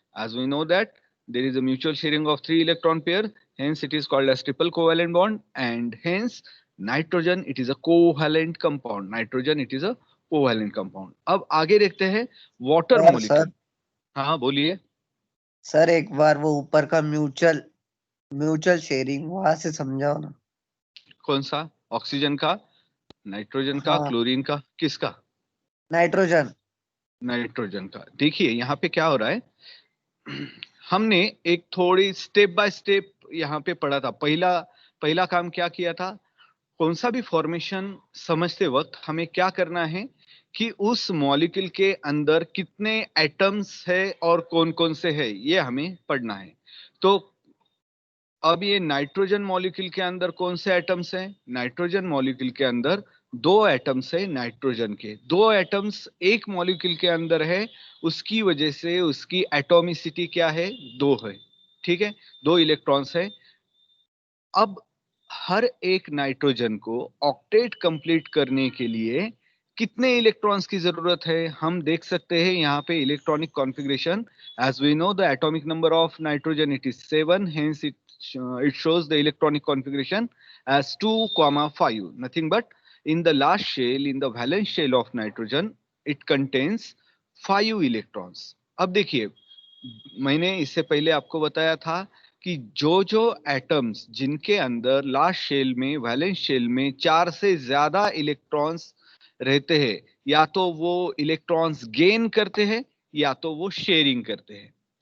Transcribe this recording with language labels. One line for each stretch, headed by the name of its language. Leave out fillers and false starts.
English: As we know that there is a mutual sharing of 3 electron pair, hence it is called as triple covalent bond, and hence nitrogen it is a covalent compound. Nitrogen it is a covalent compound.
Hindi: अब आगे देखते हैं water sir molecule. हाँ बोलिए। Sir एक बार वो ऊपर का म्यूचुअल म्यूचुअल शेयरिंग वहां से समझाओ ना। कौन सा? ऑक्सीजन का, नाइट्रोजन का, हाँ, क्लोरीन का, किसका? नाइट्रोजन। नाइट्रोजन का। देखिए यहाँ पे क्या हो रहा है, हमने एक थोड़ी स्टेप बाय स्टेप यहाँ पे पढ़ा था। पहला काम क्या किया था, कौन सा भी फॉर्मेशन समझते वक्त हमें क्या करना है, कि उस मॉलिक्यूल के अंदर कितने एटम्स है और कौन कौन से है, ये हमें पढ़ना है। तो अब ये नाइट्रोजन मॉलिक्यूल के अंदर कौन से एटम्स हैं? नाइट्रोजन मॉलिक्यूल के अंदर दो एटम्स है, नाइट्रोजन के दो एटम्स एक मॉलिक्यूल के अंदर है, उसकी वजह से उसकी एटॉमिसिटी क्या है? 2 है, ठीक है, 2 इलेक्ट्रॉन्स है। अब हर एक नाइट्रोजन को ऑक्टेट कंप्लीट करने के लिए कितने इलेक्ट्रॉन्स की जरूरत है? हम देख सकते हैं यहाँ पे electronic configuration,
English: as we know the atomic number of nitrogen it is 7, hence it shows the electronic configuration as 2, 5, nothing but in the last shell, in the valence shell of nitrogen, it contains 5 electrons.
Hindi: अब देखिए, मैंने इससे पहले आपको बताया था कि जो जो एटम्स जिनके अंदर लास्ट शेल में, वैलेंस शेल में 4 से ज्यादा इलेक्ट्रॉन्स रहते हैं, या तो वो इलेक्ट्रॉन्स गेन करते हैं या तो वो शेयरिंग करते हैं।